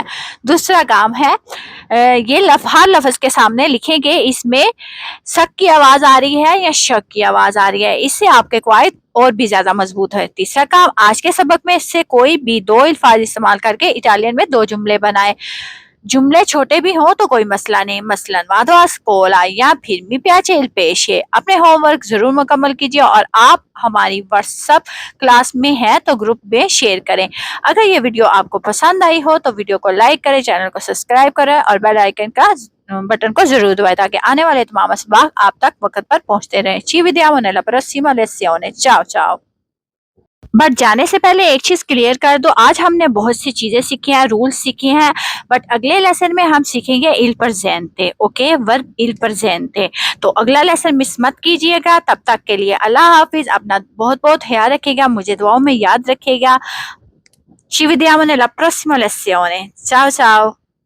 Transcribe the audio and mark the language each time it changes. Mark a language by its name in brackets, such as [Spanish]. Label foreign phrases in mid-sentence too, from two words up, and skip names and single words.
[Urdu] دوسرا کام ہے یہ ہر لفظ کے سامنے لکھیں گے اس میں سک کی آواز آ رہی ہے یا شک کی آواز آ رہی ہے، اس سے آپ کے قواعد اور بھی زیادہ مضبوط ہے. تیسرا کام، آج کے سبق میں اس سے کوئی بھی 2 الفاظ استعمال کر کے اٹالین میں 2 جملے بنائے. جملے چھوٹے بھی ہو تو کوئی مسئلہ نہیں، مثلاً [Italian] vado a scuola [Urdu] یا پھر [Italian] mi piace il pesce. [Urdu] اپنے ہوم ورک ضرور مکمل کیجیے اور آپ ہماری [English] WhatsApp class [Urdu] میں ہیں تو گروپ میں شیئر کریں. اگر یہ ویڈیو آپ کو پسند آئی ہو تو ویڈیو کو لائک کریں، چینل کو سبسکرائب کریں اور [English] bell icon [Urdu] کا بٹن کو ضرور دبائیں تاکہ آنے والے تمام اسباق آپ تک وقت پر پہنچتے رہیں. [Italian] ci vediamo la prossima lezione, ciao ciao। [Urdu] بٹ جانے سے پہلے ایک چیز کلیئر کر دو، آج ہم نے بہت سی چیزیں سیکھی ہیں، رولز سیکھے ہیں، بٹ اگلے لیسن میں ہم سیکھیں گے [Italian] il presente, [English] okay, verb [Italian] il presente. [Urdu] تو اگلا [English] lesson miss [Urdu] مت کیجیے گا۔ تب تک کے لیے اللہ حافظ، اپنا بہت بہت خیال رکھیے گا، مجھے دعاؤں میں یاد رکھیے گا. [Italian] Ci vediamo nella prossima lezione, ciao ciao।